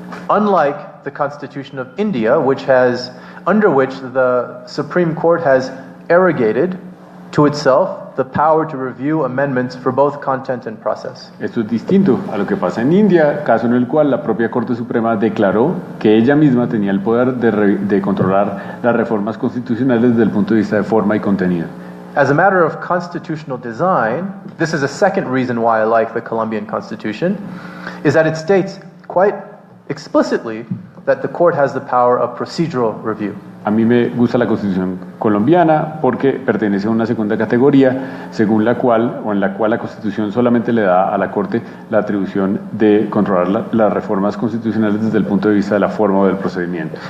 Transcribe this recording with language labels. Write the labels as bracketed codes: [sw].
[en] Unlike the Constitution of India, under which the Supreme Court has arrogated to itself the power to review amendments for both content and process. [es] Esto es distinto a lo que pasa en India, caso en el cual la propia Corte Suprema declaró que ella misma tenía el poder de controlar las reformas constitucionales desde el punto de vista de forma y contenido. [en] As a matter of constitutional design, this is a second reason why I like the Colombian Constitution, is that it states quite explicitly that the court has the power of procedural review. [es] A mí me gusta la Constitución colombiana porque pertenece a una segunda categoría según la cual, o en la cual la Constitución solamente le da a la Corte la atribución de controlar las reformas constitucionales desde el punto de vista de la forma o del procedimiento.